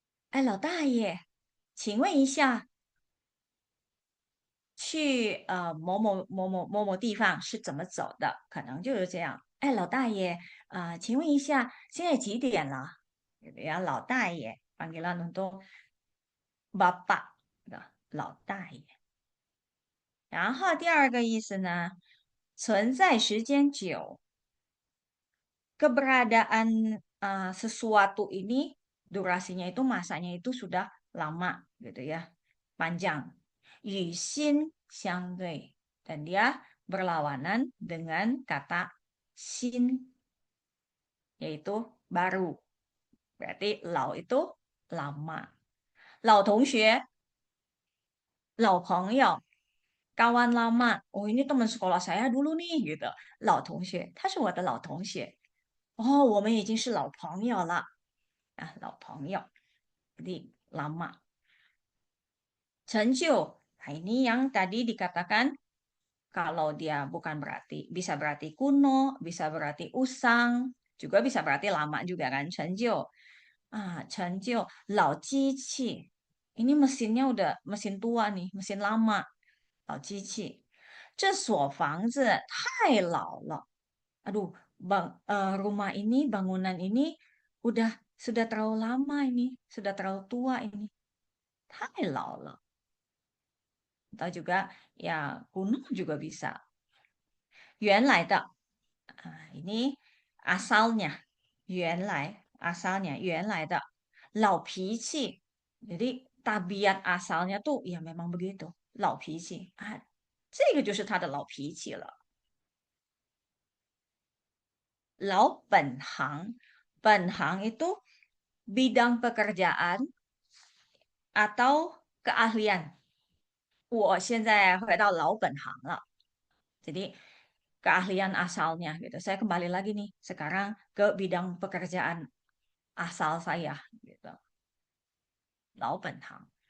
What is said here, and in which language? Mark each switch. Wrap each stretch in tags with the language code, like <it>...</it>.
<zh>哎，老大爷，请问一下，去某某某某某某地方是怎么走的？可能就是这样。哎，老大爷，请问一下，现在几点了？然后老大爷，</zh> <id>panggilan untuk bapak</id> <zh>的老大爷。然后第二个意思呢，存在时间久，</zh> <id>keberadaan sesuatu ini durasinya itu masanya itu sudah lama gitu ya, panjang.</id> <zh>与新相对</zh> <id>dan dia berlawanan dengan kata 新 yaitu baru. Berarti 老 itu lama.</id> <zh>老同学, 老朋友,</zh> <id>kawan lama. Oh, ini teman sekolah saya dulu nih gitu.</id> <zh>老同学, 他是我的老同学. Oh, 我们已经是老朋友了. 老朋友.</zh> <id>Jadi lama. 成就, nah ini yang tadi dikatakan kalau dia bukan berarti, bisa berarti kuno, bisa berarti usang, juga bisa berarti lama juga kan, 成就. 成就, 老机器.Ini mesinnya udah mesin tua nih, mesin lama. 老机器.</id> <zh>这所房子太老了.</zh> <id>Aduh, rumah ini, bangunan ini sudah terlalu lama ini, sudah terlalu tua ini.</id> <zh>太老了.</zh> <id>Atau juga ya kuno juga bisa.</id> <zh>原来的,</zh> <id>ini asalnya.</id> <zh>原来的.老脾气.</zh> <id>Jadi tabiat asalnya tuh ya memang begitu. 老脾气.</id> <zh>这个就是他的老脾气了. 老本行.</zh> <id>本行 itu bidang pekerjaan atau keahlian.</id> <zh>我现在回到老本行了.</zh> <id>Jadi keahlian asalnya gitu. Saya kembali lagi nih sekarang ke bidang pekerjaan asal saya gitu. 老本行.</id>